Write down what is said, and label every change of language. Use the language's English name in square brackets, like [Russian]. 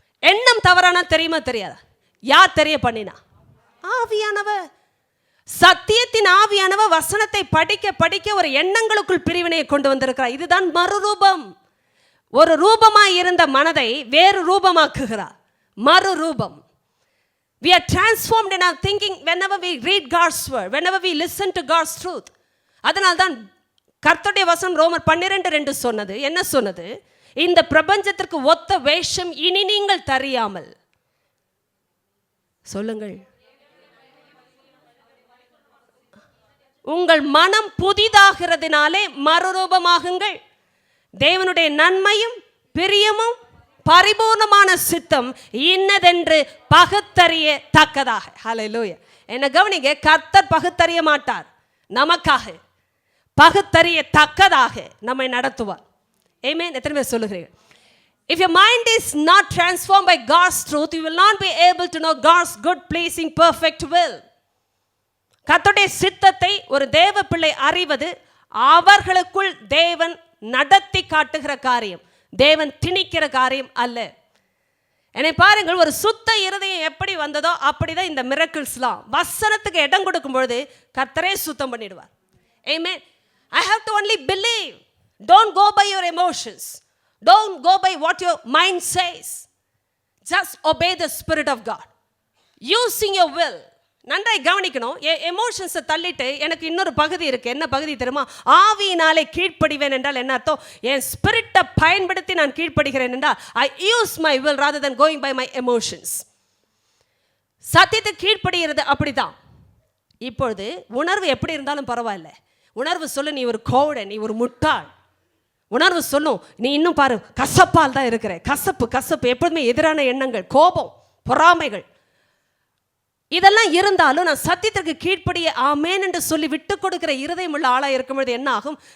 [Tamil] எண்ணம் தவறானா தெரியுமா தெரியாதா? யார் தெரிய பண்ணினா? ஆவியானவர். சத்தியத்தின் ஆவியானவர் வசனத்தை படிக்க படிக்க ஒரு எண்ணங்களுக்குள் பிரிவினையை கொண்டு வந்திருக்கிறார். இதுதான் மறுரூபம். ஒரு ரூபமாய் இருந்த மனதை வேறு ரூபமாக்குகிறார். மறுரூபம். [English] We are transformed in our thinking whenever we read God's word, whenever we listen to God's truth. [Tamil] அதனால்தான் கர்த்தருடைய வசனம் ரோமர் 12:2 சொன்னது. என்ன சொன்னது? இந்த பிரபஞ்சத்திற்கு ஒத்த வேஷம் இனி நீங்கள் தெரியாமல். சொல்லுங்கள். உங்கள் மனம் புதிதாகிறதுனாலே மறுரூபமாகுங்கள். தேவனுடைய நன்மையும் பிரியமும் பரிபூர்ணமான சித்தம் இன்னதென்று பகுத்தறிய தக்கதாக. ஹல்லேலூயா. என்ன கவனிங்க, கர்த்தர் பகுத்தறிய மாட்டார். நமக்காக பகுத்தறிய தக்கதாக நம்மை நடத்துவார். ஆமென். எத்தனை பேர் சொல்லுகிறீர்கள்? [English] If your mind is not transformed by God's truth, you will not be able to know God's good, pleasing, perfect will. [Tamil] கர்த்தருடைய சித்தத்தை ஒரு தேவ பிள்ளை அறிவது அவர்களுக்குள் தேவன் நடத்தி காட்டுகிற காரியம், தேவன் திணிக்கிற காரியம் அல்ல. என்னை பாருங்கள், ஒரு சுத்த இருதயம் எப்படி வந்ததோ அப்படிதான் இந்த மிரக்கிள்ஸ்லாம். வசனத்துக்கு இடம் கொடுக்கும் பொழுது கர்த்தரே சுத்தம் பண்ணிடுவார். [English] ஆமென். I have to only believe. Don't go by your emotions. Don't go by what your mind says. Just obey the Spirit of God. Using your will. [Tamil] நன்றாய் கவனிக்கணும். எமோஷன்ஸை தள்ளிட்டு எனக்கு இன்னொரு பகுதி இருக்கு. என்ன பகுதி தெரியுமா? ஆவியினாலே கீழ்ப்படிவேன் என்றால் என்ன அர்த்தம்? என் ஸ்பிரிட்டை பயன்படுத்தி நான் கீழ்ப்படுகிறேன் என்றால் [English] I use my will rather than going by my emotions. [Tamil] சத்தியத்தை கீழ்ப்படுகிறது அப்படிதான். இப்பொழுது உணர்வு எப்படி இருந்தாலும் பரவாயில்ல. உணர்வு சொல்லு, நீ ஒரு கோவடன், நீ ஒரு முட்டாள். உணர்வு சொல்லும், நீ இன்னும் பாரு கசப்பால் தான் இருக்கிற. கசப்பு எப்போதுமே எதிரான எண்ணங்கள், கோபம், பொறாமைகள் இதெல்லாம் இருந்தாலும் நான் சத்தியத்திற்கு கீழ்ப்படிய ஆமேன் என்று சொல்லி விட்டு கொடுக்கிற இருதயம் உள்ள ஆளாக இருக்கும்பொழுது என்ன ஆகும்?